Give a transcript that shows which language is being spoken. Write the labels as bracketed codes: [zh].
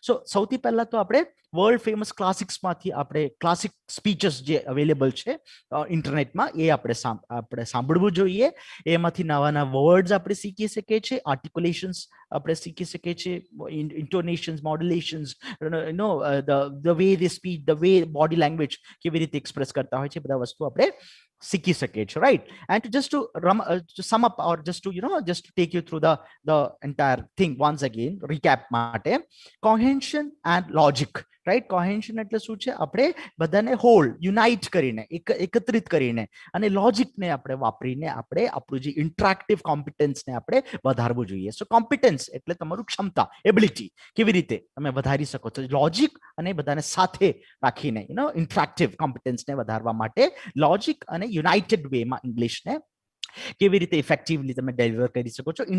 [gu] સો સૌથી પહેલા તો આપણે વર્લ્ડ ફેમસ ક્લાસિક્સમાંથી આપણે ક્લાસિક સ્પીચીસ જે અવેલેબલ છે ઇન્ટરનેટમાં એ આપણે સાંભળવું જોઈએ. એમાંથી નવા નવા વર્ડ્સ આપણે શીખી શકીએ છીએ, આર્ટિક્યુલેશન્સ આપણે શીખી શકીએ છીએ, ઇન્ટોનેશન્સ, મોડ્યુલેશન્સ, [en] the way they speech, [gu] the way body language કેવી રીતે એક્સપ્રેસ કરતા હોય છે, બધા વસ્તુ આપણે શીખી શકીએ છીએ, right. [en] And just to sum up or just to take you through the entire thing once again, recap માટે cohesion and logic, right. [gu] કોહેન્શન એટલે શું છે? આપણે બધાને હોલ યુનાઇટ કરીને એકત્રિત કરીને અને લોજિકને આપણે વાપરીને આપણે આપણું જે ઇન્ટરેક્ટિવ કોમ્પિટન્સને આપણે વધારવું જોઈએ. સો કોમ્પિટન્સ એટલે તમારું ક્ષમતા, એબિલિટી કેવી રીતે તમે વધારી શકો છો. લોજિક અને બધાને સાથે રાખીને ઇન્ટરેક્ટિવ કોમ્પિટન્સને વધારવા માટે લોજિક અને યુનાઇટેડ વેમાં ઇંગ્લિશને કેવી રીતે ઇફેક્ટિવલી તમે ડિલિવર કરી શકો છો.